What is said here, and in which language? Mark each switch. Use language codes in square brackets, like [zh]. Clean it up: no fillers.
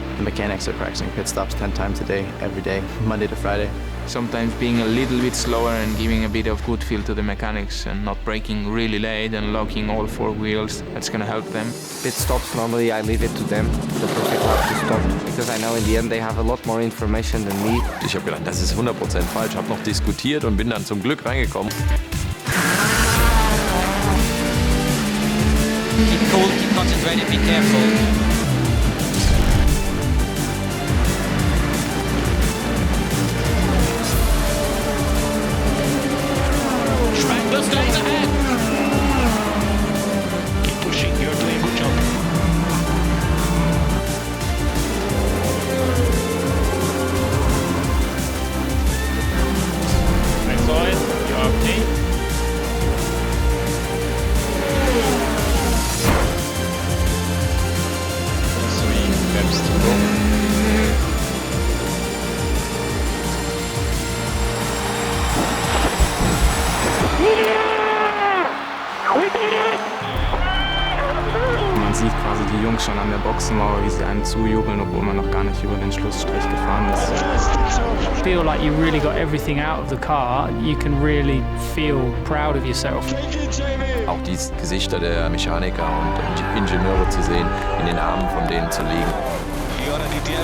[en] The mechanics are practicing pit stops 10 times a day, every day, Monday to Friday. Sometimes being a little bit slower and giving a bit of good feel to the mechanics and not braking really late and locking all four wheels, that's going to help them. Pit stops, normally I leave it to them, the perfect lap to stop, because I know in the end they have a lot more information than me. [de] Ich habe gedacht, das ist 100% falsch, habe noch diskutiert und bin dann zum Glück reingekommen. [en] Keep cool, keep concentrated, be careful. Spangler stays ahead. Keep pushing, you're doing a good job. Next line, you're okay. [de] Man sieht quasi die Jungs schon an der Boxenmauer, wie sie einem zujubeln, obwohl man noch gar nicht über den Schlussstrich gefahren ist. [en] I feel like you really got everything out of the car. You can really feel proud of yourself. [de] Auch die Gesichter der Mechaniker und Ingenieure zu sehen, in den Armen von denen zu liegen.